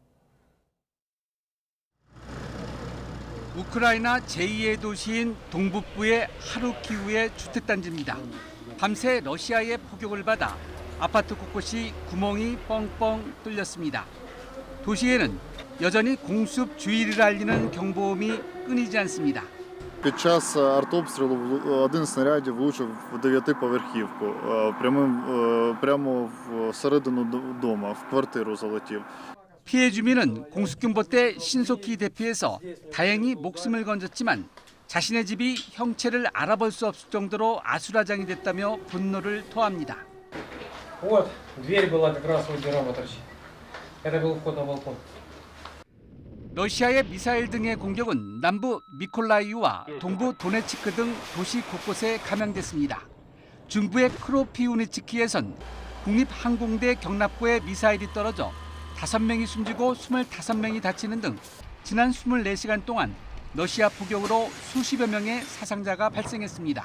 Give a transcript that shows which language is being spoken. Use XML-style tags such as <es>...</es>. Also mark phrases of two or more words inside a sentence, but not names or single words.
<ko>우크라이나 제2의 도시인 동북부의 하루키우의 주택단지입니다. 밤새 러시아의 포격을 받아 아파트 곳곳이 구멍이 뻥뻥 뚫렸습니다. 도시에는 여전히 공습 주의를 알리는 경보음이 끊이지 않습니다.</ko> <uk>Під час артобстрілу один снаряд влучив в 9-поверхівку, прямо всередину дому, в квартиру залетів.</uk> <ko>피해 주민은 공습경보 때 신속히 대피해서 다행히 목숨을 건졌지만 자신의 집이 형체를 알아볼 수 없을 정도로 아수라장이 됐다며 분노를 토합니다.</ko> <ru>Вот, дверь была как раз вот дверь торчит. Это был вход на балкон.</ru> <ko>러시아의 미사일 등의 공격은 남부 미콜라이우와 동부 도네츠크 등 도시 곳곳에 감행됐습니다. 중부의 크로피우니츠키에선 국립항공대 경납고에 미사일이 떨어져 5명이 숨지고 25명이 다치는 등 지난 24시간 동안 러시아 포격으로 수십여 명의 사상자가 발생했습니다.</ko>